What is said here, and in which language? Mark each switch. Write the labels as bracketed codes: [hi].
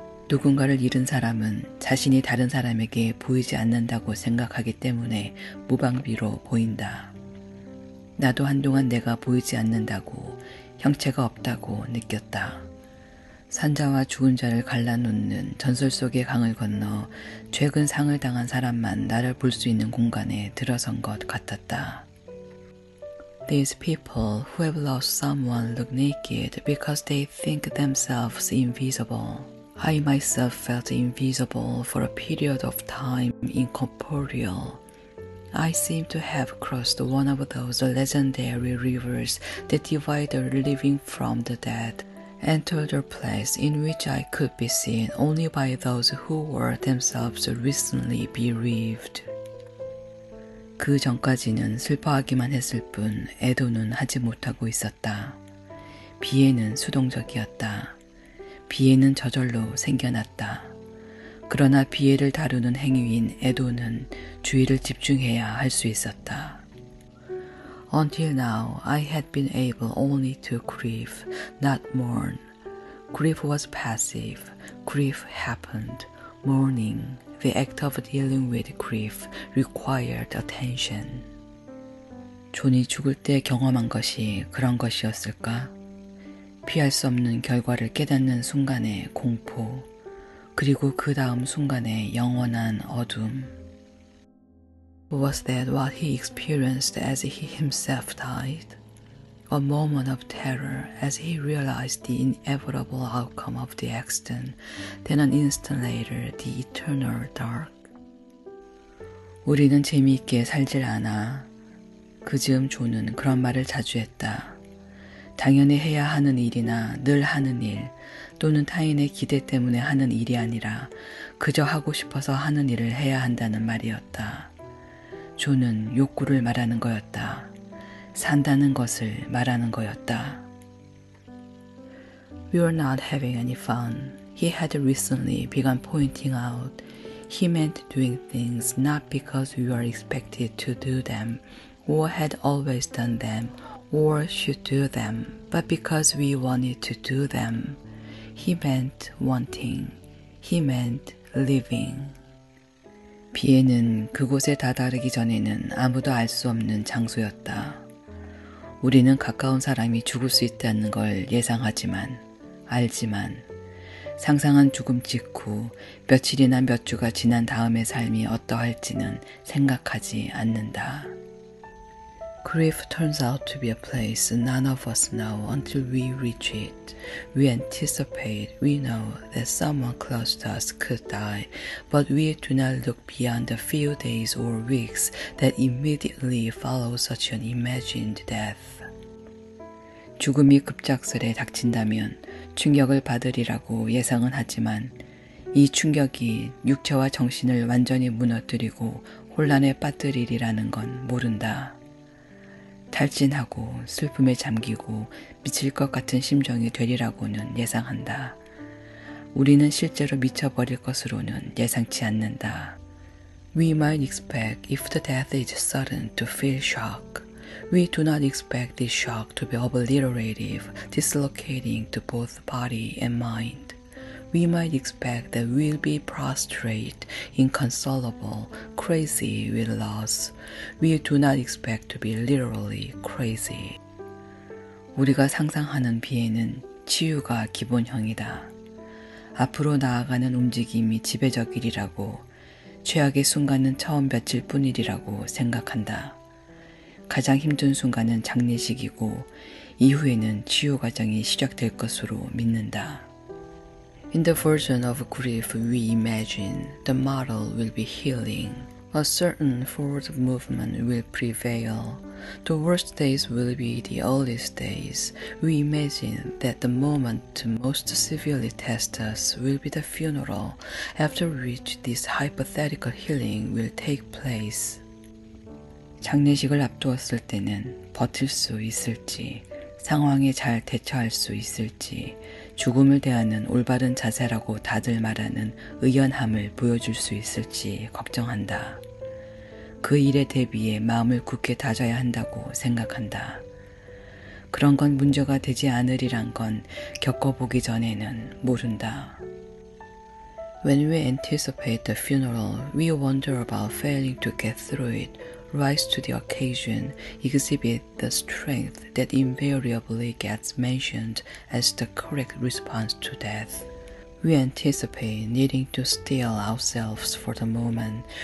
[ko] 누군가를 잃은 사람은 자신이 다른 사람에게 보이지 않는다고 생각하기 때문에 무방비로 보인다. 나도 한동안 내가 보이지 않는다고, 형체가 없다고 느꼈다. 산자와 죽은 자를 갈라놓는 전설 속의 강을 건너 최근 상을 당한 사람만 나를 볼 수 있는 공간에 들어선 것 같았다. [en] These people who have lost someone look naked because they think themselves invisible. I myself felt invisible for a period of time, incorporeal. I seem to have crossed one of those legendary rivers that divide the living from the dead, entered a place in which I could be seen only by those who were themselves recently bereaved. [ko] 그 전까지는 슬퍼하기만 했을 뿐 애도는 하지 못하고 있었다. 비애는 수동적이었다. 비애는 저절로 생겨났다. 그러나 비애를 다루는 행위인 애도는 주의를 집중해야 할 수 있었다. [en] Until now, I had been able only to grieve, not mourn. Grief was passive. Grief happened. Mourning, the act of dealing with grief, required attention. [ko] 존이 죽을 때 경험한 것이 그런 것이었을까? 피할 수 없는 결과를 깨닫는 순간의 공포, 그리고 그 다음 순간의 영원한 어둠. [en] Was that what he experienced as he himself died? A moment of terror as he realized the inevitable outcome of the accident, then an instant later the eternal dark. [ko] 우리는 재미있게 살질 않아. 그 즈음 존은 그런 말을 자주 했다. 당연히 해야 하는 일이나 늘 하는 일, 또는 타인의 기대 때문에 하는 일이 아니라 그저 하고 싶어서 하는 일을 해야 한다는 말이었다. 존은 욕구를 말하는 거였다. 산다는 것을 말하는 거였다. [en] We were not having any fun. He had recently begun pointing out. He meant doing things not because we were expected to do them, or had always done them, or should do them, but because we wanted to do them. He meant wanting. He meant living. [ko] 비애는 그곳에 다다르기 전에는 아무도 알 수 없는 장소였다. 우리는 가까운 사람이 죽을 수 있다는 걸 예상하지만, 알지만, 상상한 죽음 직후 며칠이나 몇 주가 지난 다음의 삶이 어떠할지는 생각하지 않는다. [en] Grief turns out to be a place none of us know until we reach it. We anticipate, we know that someone close to us could die, but we do not look beyond the few days or weeks that immediately follow such an imagined death. [ko] 죽음이 급작스레 닥친다면 충격을 받으리라고 예상은 하지만 이 충격이 육체와 정신을 완전히 무너뜨리고 혼란에 빠뜨리리라는 건 모른다. 탈진하고 슬픔에 잠기고 미칠 것 같은 심정이 되리라고는 예상한다. 우리는 실제로 미쳐버릴 것으로는 예상치 않는다. [en] We might expect if the death is sudden to feel shock. We do not expect this shock to be obliterative, dislocating to both body and mind. We might expect that we'll be prostrate, inconsolable, crazy with loss. We do not expect to be literally crazy. [ko] 우리가 상상하는 비애는 치유가 기본형이다. 앞으로 나아가는 움직임이 지배적이라고, 최악의 순간은 처음 며칠 뿐이라고 생각한다. 가장 힘든 순간은 장례식이고 이후에는 치유 과정이 시작될 것으로 믿는다. [en] In the version of grief we imagine, the model will be healing. A certain forward movement will prevail. The worst days will be the earliest days. We imagine that the moment to most severely test us will be the funeral, after which this hypothetical healing will take place. [ko] 장례식을 앞두었을 때는 버틸 수 있을지, 상황에 잘 대처할 수 있을지, 죽음을 대하는 올바른 자세라고 다들 말하는 의연함을 보여줄 수 있을지 걱정한다. 그 일에 대비해 마음을 굳게 다져야 한다고 생각한다. 그런 건 문제가 되지 않으리란 건 겪어보기 전에는 모른다. [en] When we anticipate the funeral, we wonder about failing to get through it, rise to the occasion, exhibit the strength that invariably gets mentioned as the correct response to death. We anticipate needing to steel ourselves for the moment.